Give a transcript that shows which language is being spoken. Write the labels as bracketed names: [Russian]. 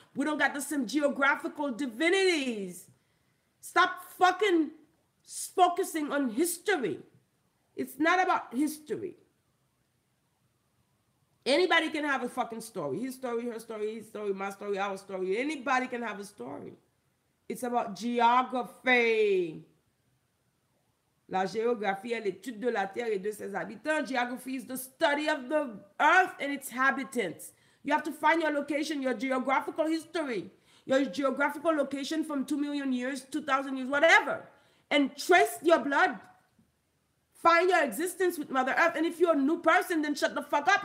[English] We don't got the same geographical divinities. Stop fucking focusing on history. It's not about history. Anybody can have a fucking story. His story, her story, his story, my story, our story. Anybody can have a story. It's about geography. [French] La géographie est l'étude de la terre et de ses habitants. [English] Geography is the study of the earth and its habitants. You have to find your location, your geographical history, your geographical location from 2 million years, 2,000 years, whatever, and trace your blood. Find your existence with Mother Earth. And if you're a new person, then shut the fuck up.